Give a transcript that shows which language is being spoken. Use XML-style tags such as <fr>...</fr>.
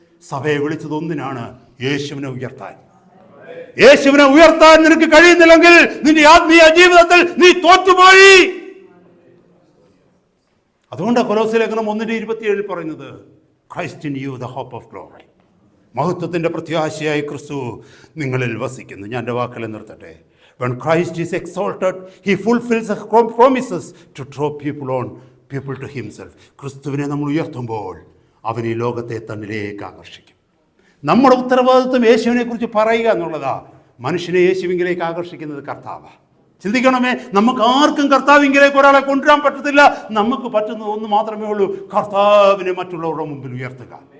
<ml>സഭയെ വിളിച്ചത് ഒന്നിനാണ്, യേശുവിനെ ഉയർത്താൻ. യേശുവിനെ ഉയർത്താൻ നിനക്ക് കഴിയുന്നില്ലെങ്കിൽ നിന്റെ ആത്മീയ ജീവിതത്തിൽ നീ തോറ്റുപോയി. അതുകൊണ്ട് കൊലോസ്യലേഖനം 1:27 പറയുന്നത്,</ml> <en>Christ in you the hope of glory.</en> <ml>മഹത്വത്തിന്റെ പ്രത്യാശയായ ക്രിസ്തു നിങ്ങളിൽ വസിക്കുന്നു. ഞാൻ എൻ്റെ വാക്കുകളെ നിർത്തട്ടെ.</ml> <en>When Christ is exalted, he fulfills the promises to draw people to himself.</en> <ml>ക്രിസ്തുവിനെ നമ്മൾ ഉയർത്തുമ്പോൾ അവൻ ഈ ലോകത്തെ തന്നിലേക്ക് ആകർഷിക്കും. നമ്മുടെ ഉത്തരവാദിത്വം യേശുവിനെ കുറിച്ച് പറയുക എന്നുള്ളതാ. മനുഷ്യനെ യേശുവിങ്കിലേക്ക് ആകർഷിക്കുന്നത് കർത്താവാണ്. ചിന്തിക്കണമേ, നമുക്ക് ആർക്കും കർത്താവിങ്കിലേക്ക് ഒരാളെ കൊണ്ടുവരാൻ പറ്റത്തില്ല. നമുക്ക് പറ്റുന്നത് ഒന്ന് മാത്രമേ ഉള്ളൂ, കർത്താവിനെ മറ്റുള്ളവരുടെ മുമ്പിൽ ഉയർത്തുക.</ml>